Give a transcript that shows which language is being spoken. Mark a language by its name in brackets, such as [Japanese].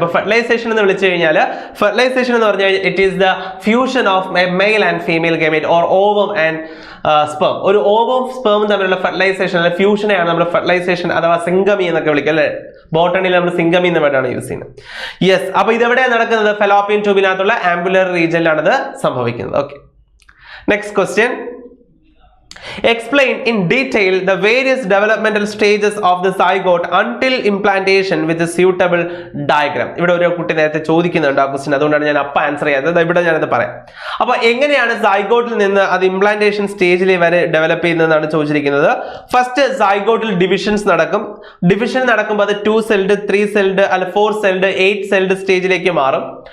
[Malayalam] അപ്പൊ ഫെർട്ടിലൈസേഷൻ എന്ന് വിളിച്ചു കഴിഞ്ഞാൽ, ഫെർട്ടിലൈസേഷൻ എന്ന് പറഞ്ഞാൽ [English] It is the fusion of a male and female gamete or ovum and sperm. [Malayalam] ഒരു ഓവവും സ്പേമും തമ്മിലുള്ള ഫെർട്ടിലൈസേഷൻ അല്ലെ ഫ്യൂഷനെയാണ് നമ്മൾ ഫെർട്ടിലൈസേഷൻ അഥവാ സിംഗമി എന്നൊക്കെ വിളിക്കുക അല്ലെ. ബോട്ടണിയിൽ നമ്മൾ സിംഗമി എന്ന വേർഡാണ് യൂസ് ചെയ്യുന്നത്. യെസ്, അപ്പൊ ഇതെവിടെയാണ് നടക്കുന്നത്? ഫെലോപ്പിയൻ ട്യൂബിനകത്തുള്ള ആംബുലർ റീജിയനിലാണ് ഇത് സംഭവിക്കുന്നത്. Okay, next question. [English] Explain in detail the various developmental stages of the zygote until implantation with a suitable diagram. [Malayalam] ഇവിടെ ഒരു കുട്ടി നേരത്തെ ചോദിക്കുന്നുണ്ട് ആ ക്വസ്റ്റ്യൻ, അതുകൊണ്ടാണ് ഞാൻ അപ്പ ആൻസർ ചെയ്യാത്തത്. ഇവിടെ ഞാനത് പറയാം. അപ്പൊ എങ്ങനെയാണ് സൈഗോട്ടിൽ നിന്ന് അത് ഇംപ്ലാന്റേഷൻ സ്റ്റേജിൽ വരെ ഡെവലപ്പ് ചെയ്യുന്നതെന്നാണ് ചോദിച്ചിരിക്കുന്നത്. ഫസ്റ്റ് സൈഗോട്ടിൽ ഡിവിഷൻസ് നടക്കും. ഡിവിഷൻ നടക്കുമ്പോൾ അത് 2 സെൽഡ് 3 സെൽഡ് അല്ല 4 സെൽഡ് 8 സെൽഡ് സ്റ്റേജിലേക്ക് മാറും.